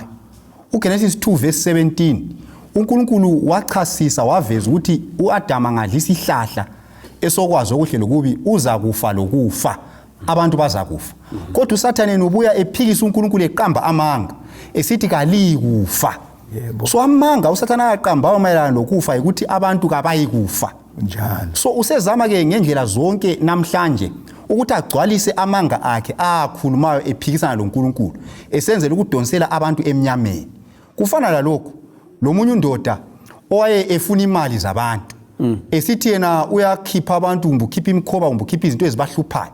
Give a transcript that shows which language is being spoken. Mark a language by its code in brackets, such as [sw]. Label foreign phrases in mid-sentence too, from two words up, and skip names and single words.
[nd] uGenesis 2 verse 17 uNkulunkulu wachasisa waveza ukuthi uAdam angadla isihlahla esokwazi okuhle lokubi uza kufa lokufa, abantu bazakufa. Kodwa uSathane ubuya ephikisa uNkulunkulu eqamba amanga esithi kalikufa. So amanga uSathane aqambayo mayelana lokufa ukuthi abantu kabayikufa njalo. So usezama ke ngendlela zonke namhlanje ukuthi agcwalise amanga akhe akhulumayo ephikisana loNkulunkulu esenzela ukudonsela abantu emnyameni. Kufana lalokho lomunye undoda owaye efuna imali zabantu esithi yena uyakhipha abantu umbukhipha imkhoba umbukhipha izinto ezibahluphayo.